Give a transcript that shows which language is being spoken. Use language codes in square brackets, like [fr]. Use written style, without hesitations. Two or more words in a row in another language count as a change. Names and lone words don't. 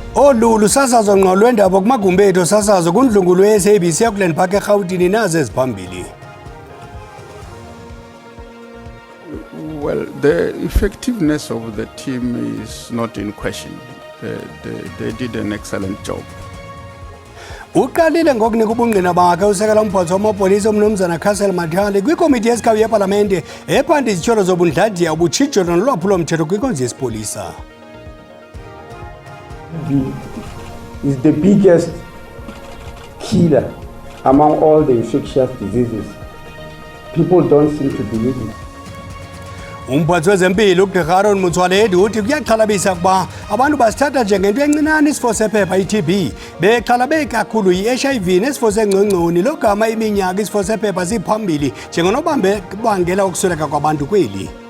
[xh] Ngolulu sasazo ngqo lwendaba kumagumbi ethu sasazo kundlungulo ye-SABC eAukland Park eGauteng nazo eziphambili. [en] Well, the effectiveness of the team is not in question. They did an excellent job. [xh] Uqalile ngokunika ubungqina bakhe usekela umphatho wamapolisa umnumzana Castle Mathale kwikomiti yesikhawu yepalamente ephanda izityholo zobundladiya ubutshijolo nolwaphulo-mthetho kwinkonzo yesipolisa. [en] Is the biggest killer among all the infectious diseases. People don't seem to believe it. [xh] Umphathi wezempilo uGqr Aaron Motsoaledi uthi kuyaxhalabisa kuba abantu basithatha njengento encinane isifo sephepha i-TB bexhalabe kakhulu i-HIV nesifo sengcongconi logama iminyaka isifo sephepha siphambili njengonobangela ukusweleka kwabantu kweli.